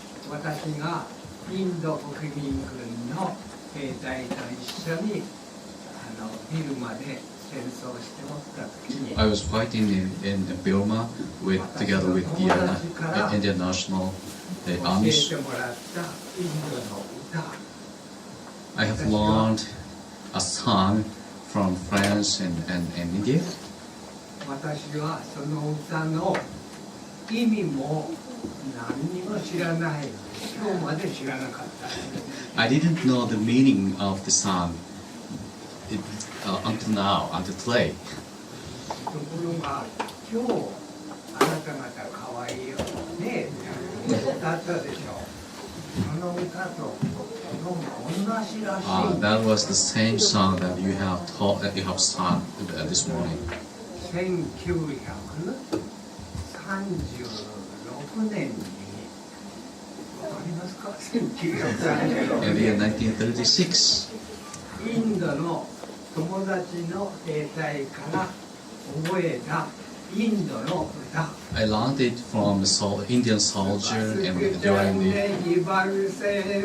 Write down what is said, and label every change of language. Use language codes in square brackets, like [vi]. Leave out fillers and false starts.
[ja] 私がインド国民軍の兵隊と一緒にビルマで戦争しておった時に [en] I was fighting in Burma together with the Indian National [ja] 教え [en] Armies. [ja] てもらったインドの歌、 [en] I have learned a song from France and India. [ja] 私はその歌の意味も何にも知らない、今日まで知らなかった。 [en] I didn't know the meaning of the song until now, until today. [ja] ところが今日あなた方可愛いよね歌ったでしょ。その歌と同じらしい。 [en] That was the same song that you have sung this morning. [ja] 1936年にわかりますか？ [en] In the year 1936, [ja] インドの友達の兵隊から覚えたインドの歌。 [en] I learned it from the Indian soldier and during the